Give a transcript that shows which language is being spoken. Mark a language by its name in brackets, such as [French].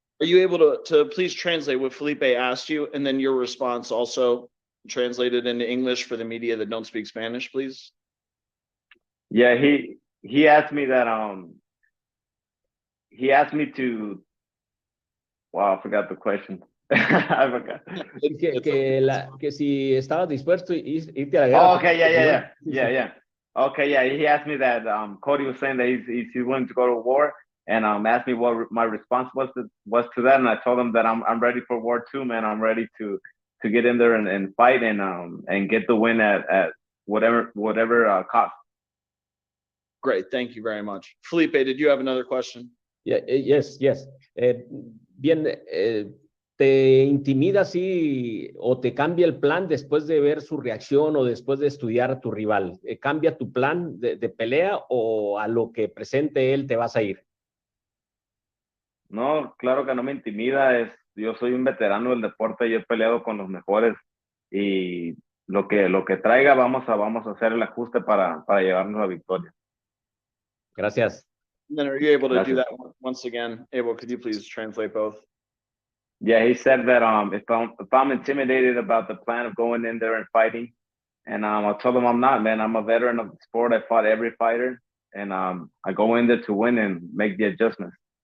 [English] Are you able to please translate what Felipe asked you and then your response also translated into English for the media that don't speak Spanish, please? Yeah, he asked me that he asked me to. Wow, I forgot the question. I forgot. [Spanish] Que si estabas dispuesto a irte a la guerra. [English] Oh, okay, yeah. Okay, yeah. He asked me that. Cody was saying that he's willing to go to war, and asked me what my response was to that, and I told him that I'm ready for war too, man. I'm ready to get in there and fight and get the win at whatever cost. Great, thank you very much. Felipe, did you have another question? Yeah, yes. [Spanish] Bien, ¿te intimida si o te cambia el plan después de ver su reacción o después de estudiar a tu rival? ¿Cambia tu plan de pelea o a lo que presente él te vas a ir? No, claro que no me intimida. Yo soy un veterano del deporte y he peleado con los mejores, y lo que traiga vamos a hacer el ajuste para llevarnos la victoria. Gracias. [English] And then are you able to do that once again? Abel, could you please translate both? Yeah, he said that if I'm intimidated about the plan of going in there and fighting, and I told him I'm not, man. I'm a veteran of the sport. I fought every fighter, and I go in there to win and make the adjustments.